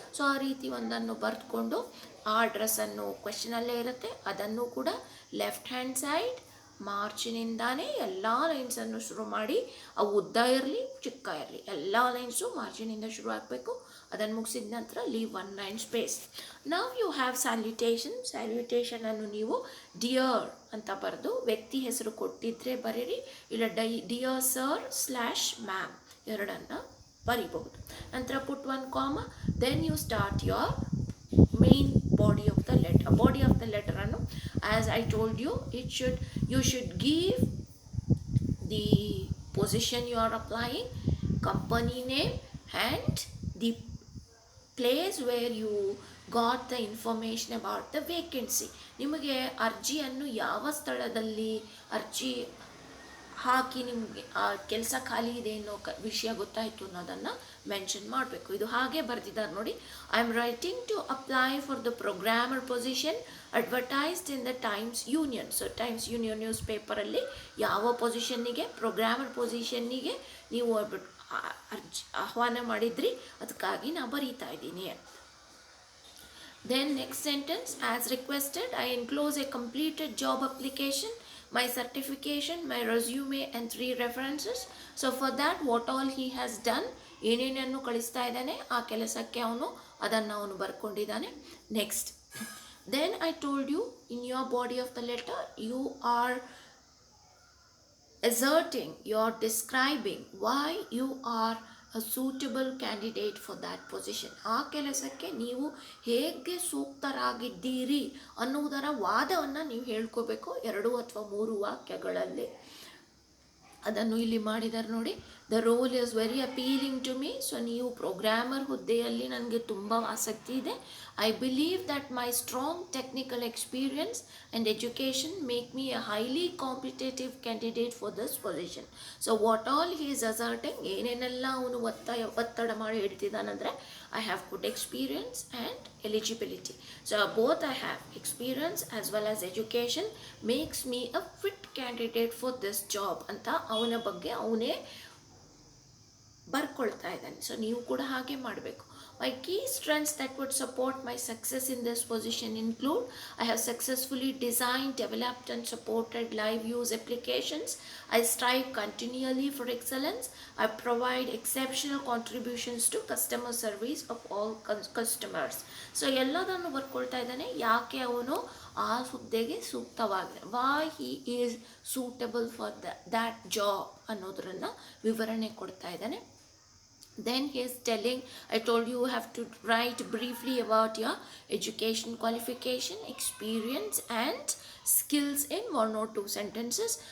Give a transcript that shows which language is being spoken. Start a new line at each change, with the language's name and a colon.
Kannada: So ಆ ರೀತಿ ಒಂದನ್ನು ಬರೆದುಕೊಂಡು ಆ ಅಡ್ರೆಸ್ಸನ್ನು ಕ್ವೆಶ್ಚನಲ್ಲೇ ಇರುತ್ತೆ, ಅದನ್ನು ಕೂಡ ಲೆಫ್ಟ್ ಹ್ಯಾಂಡ್ ಸೈಡ್ ಮಾರ್ಜಿನಿಂದಾನೇ ಎಲ್ಲ ಲೈನ್ಸನ್ನು ಶುರು ಮಾಡಿ, ಅವು ಉದ್ದ ಇರಲಿ ಚಿಕ್ಕ ಇರಲಿ ಎಲ್ಲ ಲೈನ್ಸು ಮಾರ್ಜಿನಿಂದ ಶುರು ಆಗಬೇಕು. ಅದನ್ನು ಮುಗಿಸಿದ ನಂತರ
English: Leave 1 line space.
Kannada: ನಾವು ಯು ಹ್ಯಾವ್ ಸ್ಯಾಲ್ಯುಟೇಷನನ್ನು ನೀವು ಡಿಯರ್ ಅಂತ ಬರೆದು ವ್ಯಕ್ತಿ ಹೆಸರು ಕೊಟ್ಟಿದ್ದರೆ ಬರೀರಿ, ಇಲ್ಲ ಡಿಯರ್ ಸರ್ /ಮ್ಯಾಮ್ ಎರಡನ್ನು ಬರೀಬಹುದು.
English: ನಂತರ put 1 comma, then you start your main body of the letter annu, as I told you, you should give the position you are applying, company name and the place where you got the information about the vacancy.
Kannada: ನಿಮಗೆ ಅರ್ಜಿಯನ್ನು ಯಾವ ಸ್ಥಳದಲ್ಲಿ ಅರ್ಜಿ ಹಾಕಿ ನಿಮಗೆ ಆ ಕೆಲಸ ಖಾಲಿ ಇದೆ ಅನ್ನೋ ವಿಷಯ ಗೊತ್ತಾಯಿತು ಅನ್ನೋದನ್ನು ಮೆನ್ಷನ್ ಮಾಡಬೇಕು. ಇದು ಹಾಗೆ ಬರೆದಿದ್ದಾರೆ ನೋಡಿ.
English: I am writing to apply for the programmer position advertised in the Times Union.
Kannada: So times union news ಪೇಪರಲ್ಲಿ ಯಾವ ಪೊಸಿಷನ್ನಿಗೆ, ಪ್ರೋಗ್ರಾಮರ್ ಪೊಸಿಷನ್ನಿಗೆ ನೀವು ಅರ್ಜಿ ಆಹ್ವಾನ ಮಾಡಿದ್ರಿ, ಅದಕ್ಕಾಗಿ ನಾನು ಬರೀತಾ ಇದ್ದೀನಿ.
English: Then next sentence, as requested, I enclose a completed job application, my certification, my resume and 3 references. So for that what all he has done,
Kannada: ಏನೇನನ್ನು ಕಳಿಸ್ತಾ ಇದ್ದಾನೆ ಆ ಕೆಲಸಕ್ಕೆ ಅದನ್ನು ಬರ್ಕೊಂಡಿದ್ದಾನೆ.
English: Next, then I told you in your body of the letter you are asserting, you are describing why you are a suitable candidate for that position.
Kannada: ಆ ಕೆಲಸಕ್ಕೆ ನೀವು ಹೇಗೆ ಸೂಕ್ತರಾಗಿದ್ದೀರಿ ಅನ್ನುವುದರ ವಾದವನ್ನು ನೀವು ಹೇಳ್ಕೋಬೇಕು 2 ಅಥವಾ 3 ವಾಕ್ಯಗಳಲ್ಲಿ. ಅದನ್ನು ಇಲ್ಲಿ ಮಾಡಿದ್ದಾರೆ ನೋಡಿ.
English: The role is very appealing to me.
Kannada: So ನೀವು ಪ್ರೋಗ್ರಾಮರ್ ಹುದ್ದೆಯಲ್ಲಿ ನನಗೆ ತುಂಬ ಆಸಕ್ತಿ ಇದೆ.
English: I believe that my strong technical experience and education make me a highly competitive candidate for this position. So what all he is asserting,
Kannada: ಏನೇನೆಲ್ಲ ಅವನು ಒತ್ತಡ ಮಾಡಿ ಹೇಳ್ತಿದ್ದಾನಂದರೆ,
English: I have good experience and eligibility. So both I have experience as well as education makes me a fit candidate for this job
Kannada: ಅಂತ ಅವನ ಬಗ್ಗೆ ಅವನೇ ಬರ್ಕೊಳ್ತಾ ಇದ್ದಾನೆ. So ನೀವು ಕೂಡ ಹಾಗೆ ಮಾಡಬೇಕು.
English: My key strengths that would support my success in this position include: I have successfully designed, developed, and supported live use applications. I strive continually for excellence. I provide exceptional contributions to customer service of all customers.
Kannada: So ಎಲ್ಲದನ್ನು ಬರ್ಕೊಳ್ತಾ ಇದ್ದಾನೆ, ಯಾಕೆ ಅವನು ಆ ಹುದ್ದೆಗೆ ಸೂಕ್ತವಾಗಿದೆ,
English: why he is suitable for that job
Kannada: ಅನ್ನೋದನ್ನು ವಿವರಣೆ ಕೊಡ್ತಾ ಇದ್ದಾನೆ.
English: Then he is telling, I told you have to write briefly about your education qualification, experience and skills in 1 or 2 sentences.